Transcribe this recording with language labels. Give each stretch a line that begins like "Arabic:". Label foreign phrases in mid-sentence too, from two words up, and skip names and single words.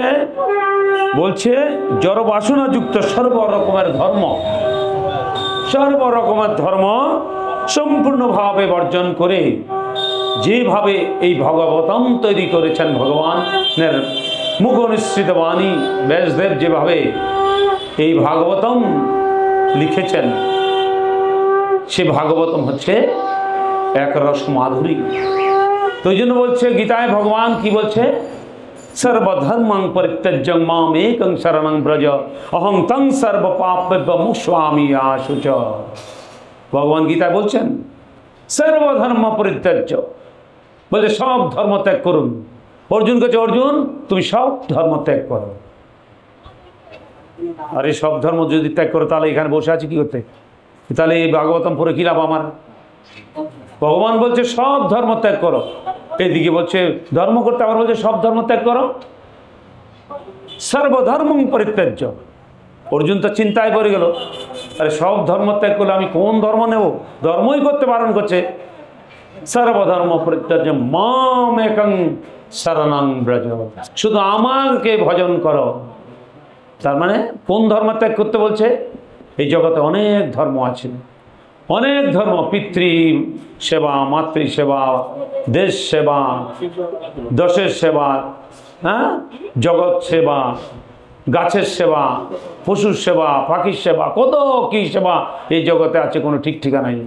Bangla: বলছে জড় বাসনা যুক্ত সর্বরকমের ধর্ম সম্পূর্ণভাবে বর্জন করে যেভাবে এই ভাগবতম তৈরি করেছেন ভগবানের মুখ নিঃসৃত বাণী ব্যাসদেব, যেভাবে এই ভাগবতম লিখেছেন, সে ভাগবতম হচ্ছে এক রস মাধুরী। তো এই জন্য বলছে গীতায় ভগবান কি বলছে?
Sanskrit: सर्वधर्मं परित्यज्य माम एकं शरणं व्रज अहं तं सर्व पापेभ्यो मोक्षयामि शुच।
Bangla: ভগবান গীতা বলছেন
Sanskrit: সর্বধর্ম পরিত্যাজ্য,
Bangla: বলে সব ধর্ম ত্যাগ করুন। অর্জুন কাছে, অর্জুন তুমি সব ধর্ম ত্যাগ করো। আরে সব ধর্ম যদি ত্যাগ করো তাহলে এখানে বসে আছি কি করতে? তাহলে এই ভাগবতম পড়ে কি লাভ আমার? ভগবান বলছে সব ধর্ম ত্যাগ করো, এইদিকে বলছে ধর্ম করতে, আবার বলছে সব ধর্ম ত্যাগ করো।
Sanskrit: সর্বধর্ম পরিত্যাজ্য।
Bangla: অর্জুন তো চিন্তায় পড়ে গেল, আরে সব ধর্ম ত্যাগ করলে আমি কোন ধর্ম নেব? ধর্মই করতে বারণ করছে।
Sanskrit: সর্বধর্ম পরিত্যাজ্য মাম একং শরণং ব্রজ,
Bangla: শুধু আমাকে ভজন করো। তার মানে কোন ধর্ম ত্যাগ করতে বলছে? এই জগতে অনেক ধর্ম আছে, অনেক ধর্ম, পিতৃ সেবা, মাতৃ সেবা, দেশ সেবা, দশের সেবা, হ্যাঁ, জগৎ সেবা, গাছের সেবা, পশুর সেবা, পাখির সেবা, কত কি সেবা এই জগতে আছে, কোনো ঠিক ঠিকানা নেই।